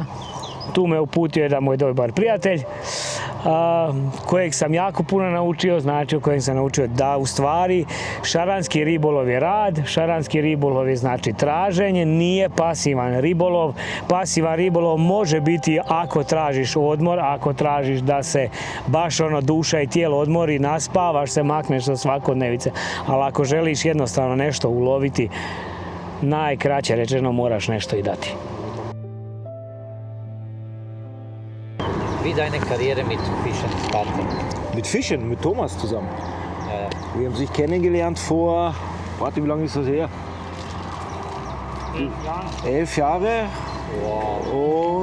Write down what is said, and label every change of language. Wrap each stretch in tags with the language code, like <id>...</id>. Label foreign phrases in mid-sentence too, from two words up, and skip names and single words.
<hr>Tu me uputio jedan moj dobar prijatelj kojeg sam jako puno naučio, znači u kojem sam naučio da u stvari šaranski ribolov je rad, šaranski ribolov je znači traženje, nije pasivan ribolov. Pasivan ribolov može biti ako tražiš odmor, ako tražiš da se baš duša i tijelo odmori, naspavaš se, makneš od svakodnevice, ali ako želiš jednostavno nešto uloviti, najkraće rečeno moraš nešto i dati.</hr> <de>Wie deine Karriere mit Fischen startet? Mit Fischen, mit Thomas zusammen. Ja, ja. Wir haben sich kennengelernt vor, warte, wie lange ist das her? 11 Jahre. Wow.</de>